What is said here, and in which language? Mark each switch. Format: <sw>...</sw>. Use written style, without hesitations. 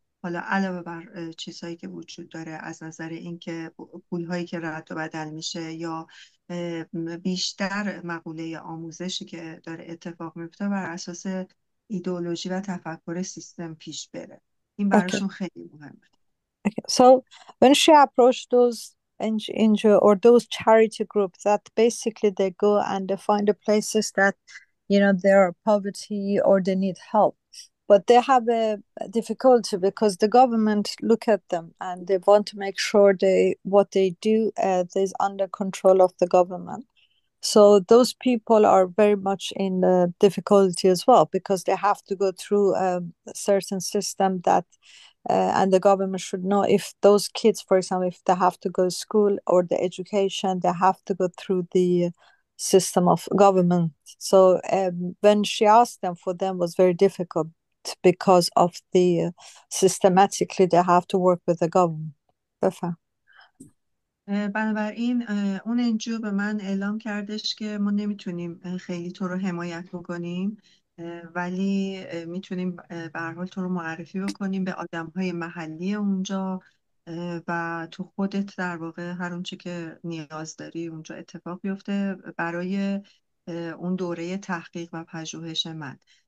<fa>حالا علاوه بر چیزهایی که وجود داره از نظر اینکه پولهایی که رد و بدل میشه یا بیشتر مقوله آموزشی که داره اتفاق میفته بر اساس ایدئولوژی و تفکر سیستم پیش بره. این</fa> <en>Okay.</en> <fa>براشون خیلی مهمه.</fa> <en>Okay. So when she approached those NGO or those charity groups that basically they go and they find the places that, there are poverty or they need help. But they have a difficulty because the government look at them and they want to make sure what they do is under control of the government. So those people are very much in difficulty as well because they have to go through a certain system that, and the government should know if those kids, for example, if they have to go to school or the education, they have to go through the system of government. So when she asked them, for them was very difficult because of the systematically they have to work with the government.</en> <fa>بفهم. بنابراین اون انجیو به من اعلام کردش که ما نمیتونیم خیلی تو رو حمایت بکنیم، ولی میتونیم به هر حال تو رو معرفی بکنیم به آدم‌های محلی اونجا و تو خودت در واقع هر اونچه که نیاز داری اونجا اتفاق بیفته برای اون دوره تحقیق و پژوهش من.</fa>